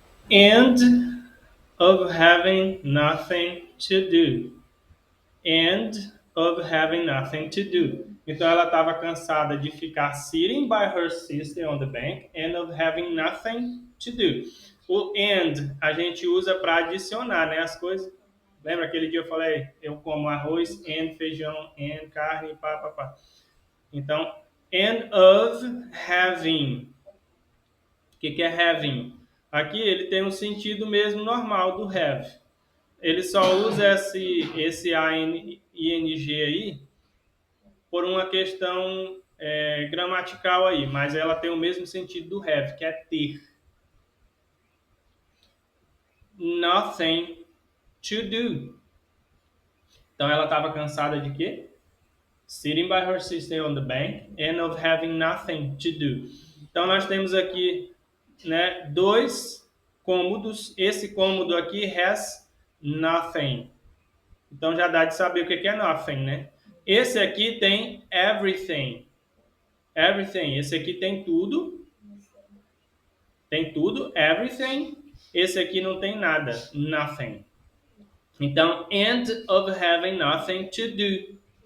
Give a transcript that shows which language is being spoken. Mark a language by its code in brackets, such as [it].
[en] And of having nothing to do. And of having nothing to do. [pt] Então ela estava cansada de ficar [en] sitting by her sister on the bank and of having nothing to do. [pt] O and a gente usa para adicionar, né, as coisas. Lembra aquele dia eu falei, eu como arroz, and feijão, and carne, pá, pá, pá. [en] Então, and of having. [pt] O que é having? Aqui ele tem um sentido mesmo normal do have. Ele só usa esse ing aí por uma questão gramatical aí, mas ela tem o mesmo sentido do have, que é ter. [en] Nothing to do. [pt] Então ela estava cansada de quê? [en] Sitting by her sister on the bank and of having nothing to do. [pt] Então nós temos aqui, né, dois cômodos. Esse cômodo aqui [en] has nothing. [pt] Então já dá de saber o que é nothing, né? Esse aqui tem everything. Everything. Esse aqui tem tudo. Tem tudo, everything. Esse aqui não tem nada, nothing. [en] Então, and of having nothing to do.